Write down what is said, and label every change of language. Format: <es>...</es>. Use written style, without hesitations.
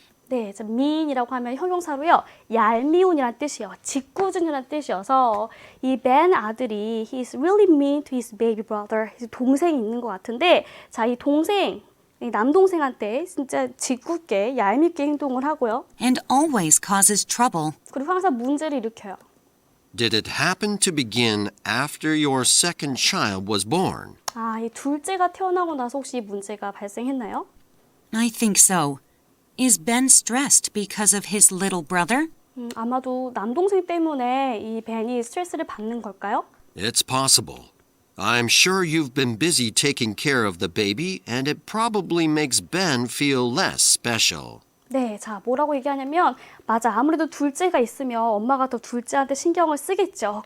<ko>네, mean이라고 하면 형용사로요. 얄미운이란 뜻이에요. 짓궂은이란 뜻이어서 이 Ben 아들이</ko> <en>he's really mean to his baby brother.</en> <ko>동생이 있는 것 같은데, 자, 이 동생, 이 남동생한테 진짜 짓궂게 얄밉게 행동을 하고요.</ko> <en>And always causes trouble.</en> <ko>그리고 항상 문제를 일으켜요.</ko> <en>Did it happen to begin after your second child was born?</en> <ko>이 둘째가 태어나고 나서 혹시 이 문제가 발생했나요?</ko> <en>I think so. Is Ben stressed because of his little brother?</en> <ko>아마도 남동생 때문에 이 벤이 스트레스를 받는 걸까요?</ko> <en>It's possible. I'm sure you've been busy taking care of the baby, and it probably makes Ben feel less special.</en> <ko>네, 자, 뭐라고 얘기하냐면 맞아, 아무래도 둘째가 있으면 엄마가 더 둘째한테 신경을 쓰겠죠.</ko>